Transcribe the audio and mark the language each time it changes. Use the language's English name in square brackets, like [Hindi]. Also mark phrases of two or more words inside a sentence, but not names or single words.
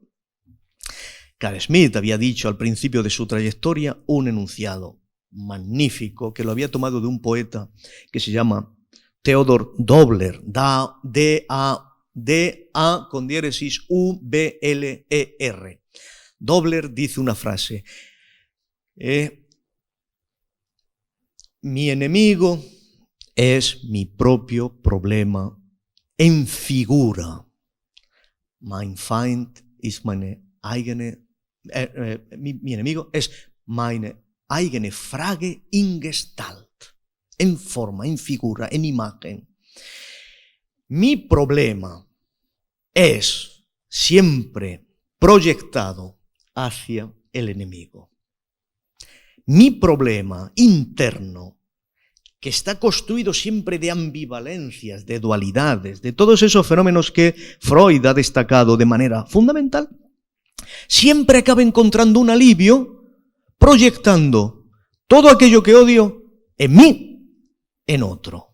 [Spanish] Carl Schmitt había dicho al principio de su trayectoria un enunciado magnífico que lo había tomado de un poeta que se llama Theodor Dobler, D-A con diéresis U-B-L-E-R. Dobler dice una frase, mi enemigo es mi propio problema en figura. [German] Mein Feind ist meine eigene, [Spanish] mi enemigo es [German] meine eigene Frage in Gestalt, [Spanish] en forma, en figura, en imagen. Mi problema es siempre proyectado hacia el enemigo. Mi problema interno que está construido siempre de ambivalencias, de dualidades, de todos esos fenómenos que Freud ha destacado de manera fundamental, siempre acaba encontrando un alivio proyectando todo aquello que odio en mí, en otro.